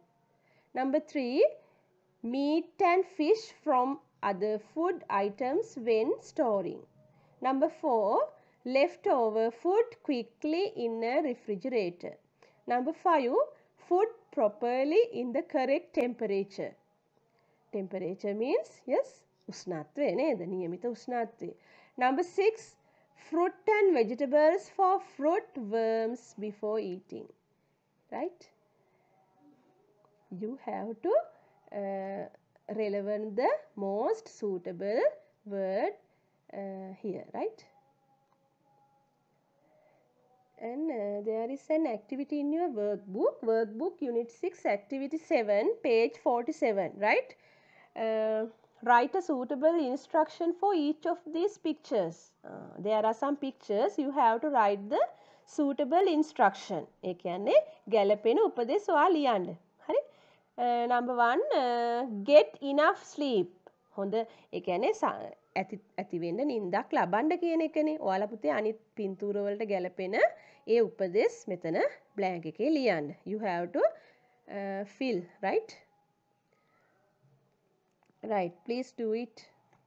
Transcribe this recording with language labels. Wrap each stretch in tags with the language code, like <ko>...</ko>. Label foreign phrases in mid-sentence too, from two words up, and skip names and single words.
<en>Number 3, meat and fish from other food items when storing. Number 4, leftover food quickly in a refrigerator. Number 5, food properly in the correct temperature. Temperature means, yes,</en> <si>උෂ්ණත්වය නේද? නියමිත උෂ්ණත්වය.</si> <en>Number 6, fruit and vegetables for fruit worms before eating. Right? You have to relevant the most suitable word here, right? And there is an activity in your workbook unit 6 activity 7 page 47, right? Write a suitable instruction for each of these pictures. There are some pictures, you have to write the suitable instruction.</en> <si>ඒ කියන්නේ ගැළපෙන උපදෙස් ඔයා ලියන්න. හරි?</si> <en>Number 1, get enough sleep.</en> <si>හොඳ ඒ කියන්නේ ඇති වෙන්න නිින්දක් ලබන්න කියන එකනේ. ඔයාලා පුතේ අනිත් පින්තූර වලට ගැළපෙන ඒ උපදෙස් මෙතන blank එකේ ලියන්න.</si> <en>You have to fill, right? Right, please do it.</en>